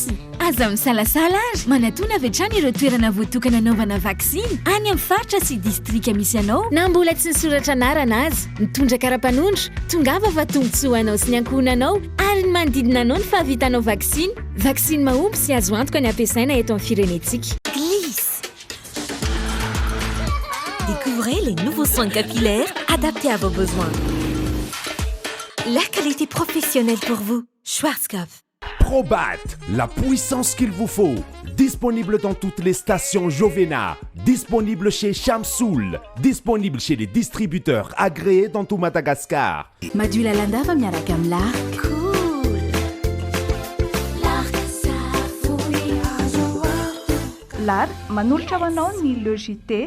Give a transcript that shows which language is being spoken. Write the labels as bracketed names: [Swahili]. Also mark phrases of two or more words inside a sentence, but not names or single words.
[Malagasy] Aza misalasala ary manatona avy hatrany ireo toerana voatokana anaovana vaksiny any amin'ny faritra sy distrika misy anao na mbola tsy nisoratra anarana azy. Mitondra kara-panondro, tongava fa tombotsoa anao sy ny ankohonanao ary ny manodidina anao ny fahavitanao vaksiny. Vaksiny mahomby sy azo antoka ny ampiasaina eto amin'ny firenetsika. [French] Glisse. Découvrez les nouveaux soins capillaires adaptés à vos besoins. La qualité professionnelle pour vous. Schwarzkopf. Probat, la puissance qu'il vous faut. Disponible dans toutes les stations Jovena. Disponible chez Chamsoul. Disponible chez les distributeurs agréés dans tout Madagascar. [Malagasy] Madula Landava miaraka amin'ny Lark. Cool. Lark savony. Lark manolotra ho anao ny logité.